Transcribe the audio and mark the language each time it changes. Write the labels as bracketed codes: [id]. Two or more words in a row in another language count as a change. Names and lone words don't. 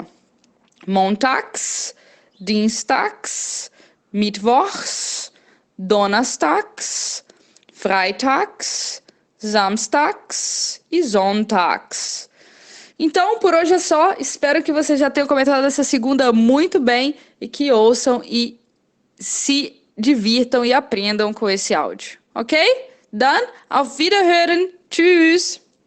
[de] Montags, Dienstags, Mittwochs, Donnerstags, Freitags, Samstags e Sonntags. [pt] Então, por hoje é só. Espero que vocês já tenham comentado essa segunda muito bem e que ouçam e se divirtam e aprendam com esse áudio. [de] Ok? Dann, auf Wiederhören. Tschüss!